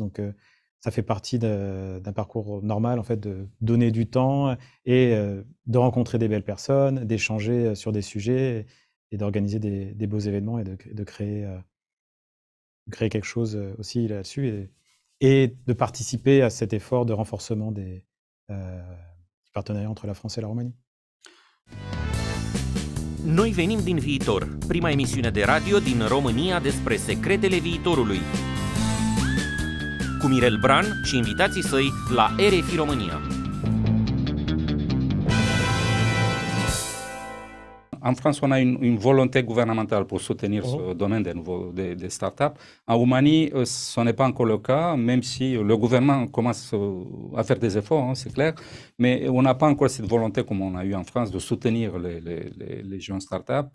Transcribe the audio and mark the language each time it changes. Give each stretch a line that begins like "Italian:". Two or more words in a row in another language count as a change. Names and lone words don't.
French: Donc, ça fait partie d'un parcours normal, en fait, de donner du temps et de rencontrer des belles personnes, d'échanger sur des sujets et d'organiser des beaux événements et de créer quelque chose aussi là-dessus et de participer à cet effort de renforcement du partenariat entre la France et la Roumanie.
Romanian: Noi venim din viitor, prima emisiune de radio din România despre secretele viitorului. Cu Mirel Bran și invitații săi la RFI România.
French: En France, on a une volonté gouvernementale pour soutenir ce domaine des startups. En Roumanie, ce n'est pas encore le cas, même si le gouvernement commence à faire des efforts, hein, c'est clair, mais on n'a pas encore cette volonté, comme on a eu en France, de soutenir les jeunes startups.